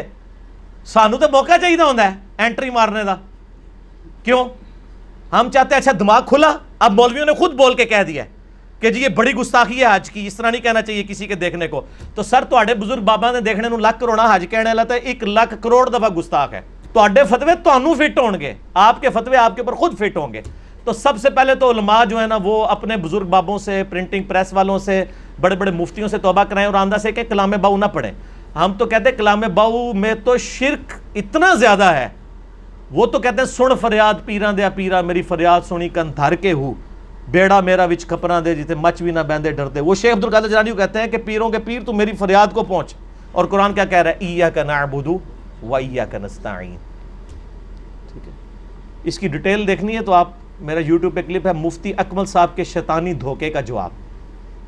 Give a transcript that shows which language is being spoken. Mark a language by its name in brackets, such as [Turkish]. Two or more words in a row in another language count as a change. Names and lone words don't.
[Urdu] سانو تو موقع چاہیے ہوتا ہے اینٹری مارنے کا. کیوں؟ ہم چاہتے ہیں اچھا دماغ کھلا. اب مولویوں نے خود بول کے کہہ دیا کہ جی یہ بڑی گستاخی ہے حج کی، اس طرح نہیں کہنا چاہیے کسی کے دیکھنے کو. تو سر تواڈے بزرگ بابا نے دیکھنے نو لاکھ کروڑا حج کہنے والا تھا، 1,00,000 کروڑ دفعہ گستاخ ہے. [Punjabi] تواڈے فتوے تانوں فٹ ہون گے، [Urdu] آپ کے فتوے آپ کے اوپر خود فٹ ہوں گے. تو سب سے پہلے تو علماء جو ہے نا وہ اپنے بزرگ بابوں سے، [English] printing press [Urdu] والوں سے، بڑے بڑے مفتیوں سے توبہ کرائیں اور آندہ سے کہ کلام باؤ نہ پڑھیں. ہم تو کہتے ہیں کلام باؤ میں تو شرک اتنا زیادہ ہے. وہ تو کہتے ہیں [Punjabi] سن فریاد پیراں دیا پیرا، میری فریاد سنی کن دھر کے ہو، بیڑا میرا وچ کھپراں دے جتے مچ بھی نہ بہندے ڈردے. [Urdu] وہ شیخ عبدالقادر جیلانی کہتے ہیں کہ پیروں کے پیر تو میری فریاد کو پہنچ. [Arabic] اور قرآن کیا کہہ رہا ہے؟ ایاک نعبد و ایاک نستعین. [Urdu] ٹھیک ہے، اس کی ڈیٹیل دیکھنی ہے تو آپ میرا یوٹیوب پہ کلپ ہے مفتی اکمل صاحب کے شیطانی دھوکے کا جواب.